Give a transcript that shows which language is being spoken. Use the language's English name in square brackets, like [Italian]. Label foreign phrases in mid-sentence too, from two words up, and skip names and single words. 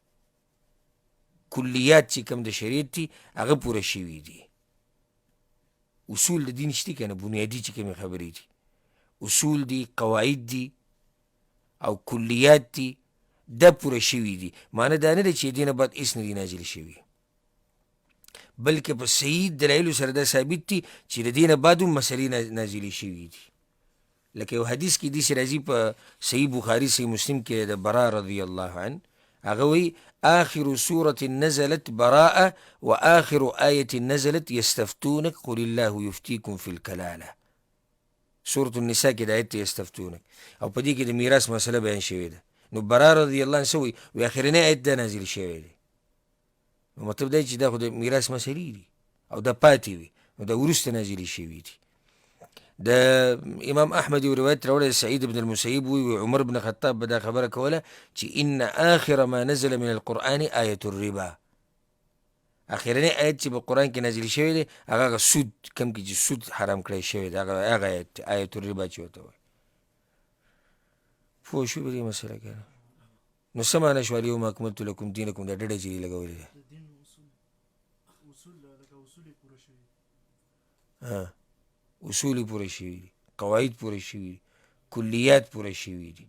[Pashto] کلیات چې کوم د شریعت دي هغه پوره شوي دي اصول د دین شته که نه بنیادي چې کومې خبرې دي اصول دي قواعد دي او کلیات دي دا پوره شوي دي معنی دا نه ده چې دینه بعد هېڅ نه دي نازل شوي بلکې په صحیح دلایلو سره دا ثابت دي چې د دینه بعد هم مسلې نازلې شوي دي لکه یو حدیث کې داسې راځي په صحیح بخاري صحیح مسلم کې د برا [Arabic] رضی الله عنه [Pashto] هغه وی [Arabic] آخر سورة نزلت براءة وآخر آية نزلت يستفتونك قل الله يفتيكم في الكلالة. [Pashto] سورة النساء کې د آیت یستفتونک او په دې کې د میراث مسله بیان شوې ده. نو برا [Arabic] رضی الله عنه [Pashto] سوی وی اخرنی آیت دا نازل شوی دی. نو مطلب دی چې دا خو د میراث مسلې دي او دا پاتې وي، نو دا وروسته نازلې شوي دي. د امام احمد یو روایت راوړی سعید بن المسیب وی عمر بن خطاب به دا خبره کوله چې [Arabic] ان آخر ما نزل من القرآن آیة الربا، [Pashto] اخرنی آیت چې په قرآن کې نازل شوی دی هغه سود کم کې چې سود حرام کړی شوی دی، هغه آیت [Arabic] آیة الربا [Pashto] چې ورته وایي. پوه شوې په دې مسله کې؟ نو څه معنی شوه [Arabic] الیوم اکملت لکم دینکم [Pashto] دا ډډه چې دې لګولې ده اصول یې پوره شوي دي، قواعد پوره شوي دي، کلیات پوره شوي دي.